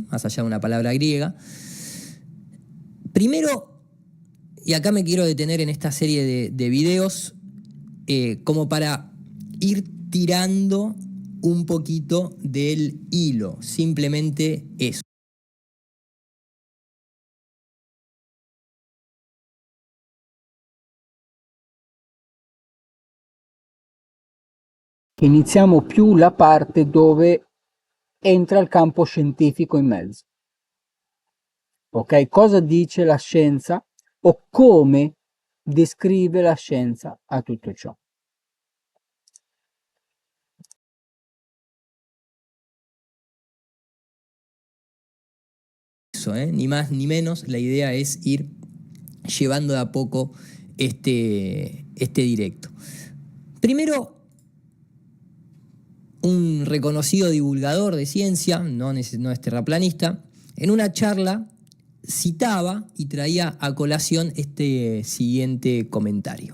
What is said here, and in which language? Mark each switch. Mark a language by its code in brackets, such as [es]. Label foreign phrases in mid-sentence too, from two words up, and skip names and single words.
[es] Más allá de una palabra griega. Primero, y acá me quiero detener en esta serie de videos, como para ir tirando un poquito del hilo, simplemente eso. [it] Iniziamo più la parte dove entra il campo scientifico in mezzo. Ok? Cosa dice la scienza o come descrive la scienza a tutto ciò? [es] Eso, ni más ni menos, la idea es ir llevando de a poco este directo. Primero, un reconocido divulgador de ciencia, no es terraplanista, en una charla citaba y traía a colación este siguiente comentario.